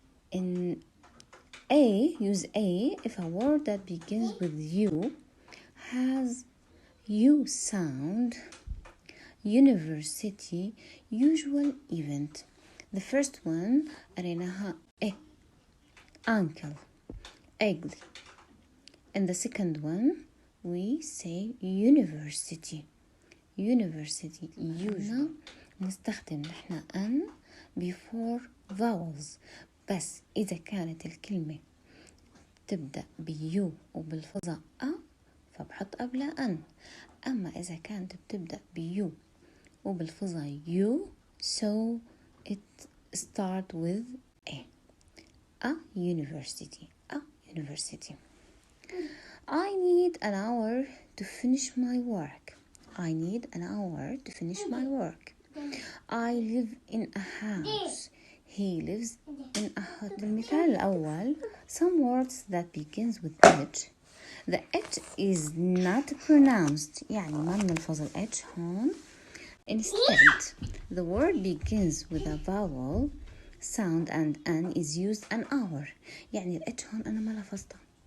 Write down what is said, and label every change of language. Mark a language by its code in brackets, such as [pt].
[en] In A, use A if a word that begins with U has U sound, university, usual event. The first one قريناها A, uncle, ugly. And the second one we say university. Usual. [ar] نستخدم نحن N before vowels بس إذا كانت الكلمة تبدأ بيو وبالفظة أ فبحط قبلها N. [en] أما إذا كانت بتبدأ بيو وبالفظة U so it start with A university. I need an hour to finish my work. I need an hour to finish my work. I live in a house. He lives in a house. المثال الأول, some words that begins with H. The H is not pronounced. يعني ما بنلفظ ال H هون. Instead, the word begins with a vowel sound and N is used an hour. [ar] يعني ال H هون أنا ما لفظتها.